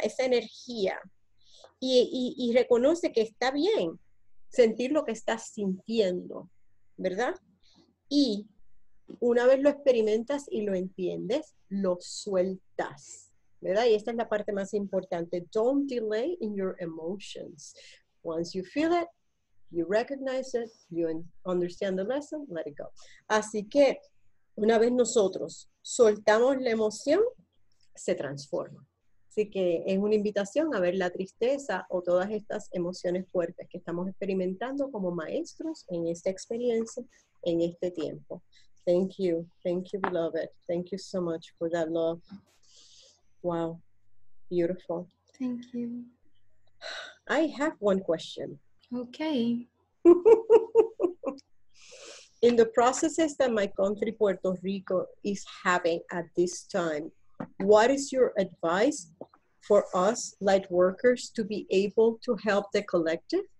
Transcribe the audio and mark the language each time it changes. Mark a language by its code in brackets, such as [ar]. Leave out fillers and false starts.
[es] Esa energía y reconoce que está bien sentir lo que estás sintiendo, ¿verdad? Y una vez lo experimentas y lo entiendes, lo sueltas, ¿verdad? Y esta es la parte más importante. [en] Don't delay in your emotions. Once you feel it, you recognize it, you understand the lesson, let it go. [es] Así que una vez nosotros soltamos la emoción, se transforma. Así que es una invitación a ver la tristeza o todas estas emociones fuertes que estamos experimentando como maestros en esta experiencia, en este tiempo. [en] Thank you, beloved. Thank you so much for that love. Wow, beautiful. Thank you. I have one question. Okay. In the processes that my country, Puerto Rico, is having at this time, what is your advice for us light workers to be able to help the collective?